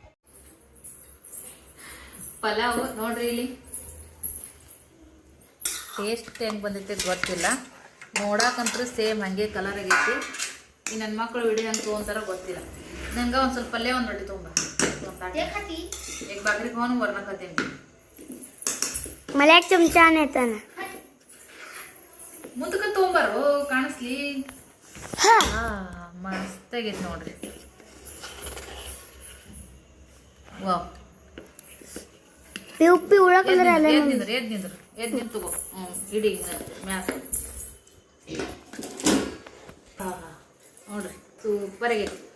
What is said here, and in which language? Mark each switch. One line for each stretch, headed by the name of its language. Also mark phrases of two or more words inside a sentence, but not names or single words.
Kannada: ಪಲಾವ್ ನೋಡ್ರಿ, ಇಲ್ಲಿ ಟೇಸ್ಟ್ ಹೆಂಗೆ ಬಂದಿರ್ತೈತೆ ಗೊತ್ತಿಲ್ಲ. ನೋಡಾಕಂತೂ ಸೇಮ್ ಹಂಗೆ ಕಲರ್ ಆಗೈತಿ. ಈ ನನ್ನ ಮಕ್ಕಳು ವಿಡಿಯೋ ಹೆಂಗೆ ತೊಗೊಂತಾರ ಗೊತ್ತಿಲ್ಲ. ನಂಗೆ ಒಂದು ಸ್ವಲ್ಪ ಪಲ್ಯ ಒಂದು ರೊಟ್ಟಿ ತೊಗೊಂಬ. ಈಗ ಬಾಕ್ರಿಗೆ ಹೋಗಿ ವರ್ಣಕತ್ತೀನಿ.
Marathi: मला एक चमचा नेता ना
Kannada: ಮುಂದಕ್ಕೆ ತೊಗೊಂಬಾರು ಕಾಣಿಸ್ಲಿ. ಮಸ್ತಾಗೈತಿ ನೋಡ್ರಿ. ವಾವ್, ಉಪ್ಪಿ ಉಳಕಂದ್ರೆ ಎದ್ ನಿಂತು ತಗೋ. ಇಡಿ ಮ್ಯಾಸ ನೋಡ್ರಿ, ಸೂಪರ್ ಆಗೈತಿ.